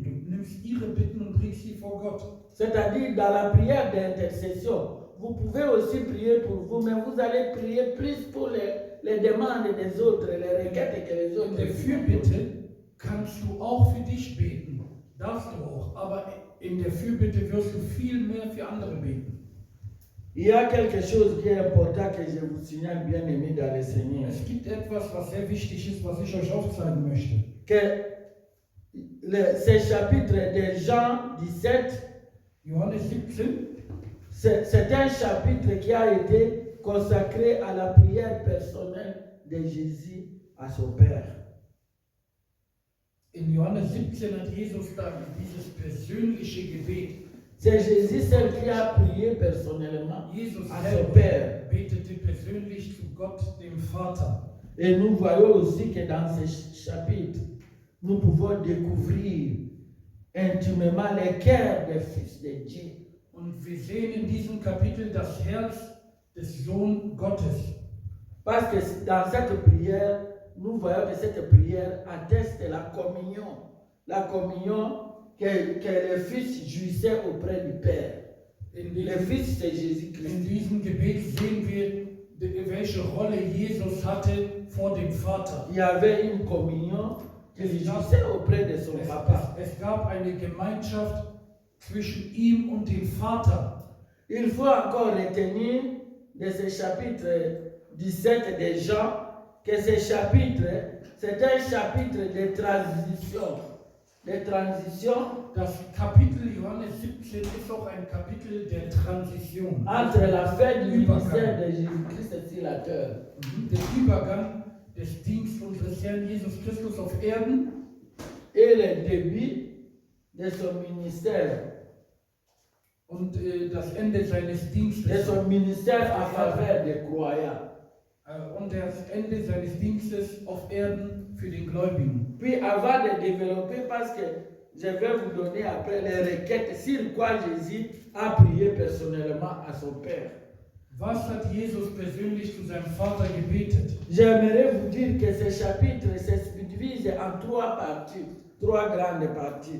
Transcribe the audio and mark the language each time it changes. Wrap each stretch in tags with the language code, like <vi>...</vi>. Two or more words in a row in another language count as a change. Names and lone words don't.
<de>Du nimmst ihre Bitten und bringst sie vor Gott.</de> <fr>C'est-à-dire, dans la prière d'intercession, vous pouvez aussi prier pour vous, mais vous allez prier plus pour les demandes des autres, les requêtes que les</fr> <de>In</de> <fr>autres</fr> <de>der Fürbitte kannst du auch für dich beten. Darfst du auch. Aber in der Fürbitte wirst du viel mehr für andere beten.</de> <fr>Il y a quelque chose qui est important que je vous signale, bien aimé dans le Seigneur.</fr> <de>Es gibt etwas, was sehr wichtig ist, was ich euch aufzeigen möchte.</de> <fr>Que ce chapitre de Jean 17,</fr> <de>Johannes 17,</de> <fr>c'est un chapitre qui a été consacré à la prière personnelle de Jésus à son Père.</fr> <de>in Johannes 17 hat Jesus dann dieses persönliche Gebet.</de> <fr>C'est Jésus seul qui a prié personnellement</fr> <de>Jesus</de> <fr>à son</fr> <de>selber</de> <fr>Père.</fr> <de>betete persönlich zu Gott, dem Vater.</de> <fr>Et nous voyons aussi que dans ce chapitre, nous pouvons découvrir intimement le cœur des fils de Dieu.</fr> <de>Und wir sehen in diesem Kapitel das Herz des Sohn Gottes.</de> <fr>Parce que dans cette prière, nous voyons que cette prière atteste la communion que le Fils jouissait auprès du Père. Le Fils, c'est</fr> <de>In</de> <fr>Jésus-Christ.</fr> <de>diesem Gebet sehen wir, welche Rolle Jesus hatte vor dem Vater.</de> <fr>Il y avait une communion qu'il jouissait auprès de son papa.</fr> <de>Es gab eine Gemeinschaft zwischen ihm und dem Vater.</de> <fr>Il faut encore retenir de ce chapitre 17 de Jean que ce chapitre, c'est un chapitre de transition. De transition</fr> <de>Das Kapitel Johannes 17 ist auch ein Kapitel der Transition.</de> <fr>entre la fin du ministère de Jésus-Christ sur la terre</fr> <de>Der Übergang des Dienstes unseres Herrn Jesus Christus auf Erden</de> <fr>et le début de son ministère</fr> <de>und das Ende seines</de> <fr>et</fr> <de>Dienstes.</de> <fr>son ministère en faveur des croyants.</fr> <de>Und das Ende seines Dienstes auf Erden für den Gläubigen.</de> <fr>Puis avant de développer, parce que je vais vous donner après les requêtes sur quoi Jésus a prié personnellement à son Père.</fr> <de>Was hat Jesus persönlich zu seinem Vater gebetet?</de> <fr>J'aimerais vous dire que ce chapitre se subdivise en 3 parties, 3 grandes parties.</fr>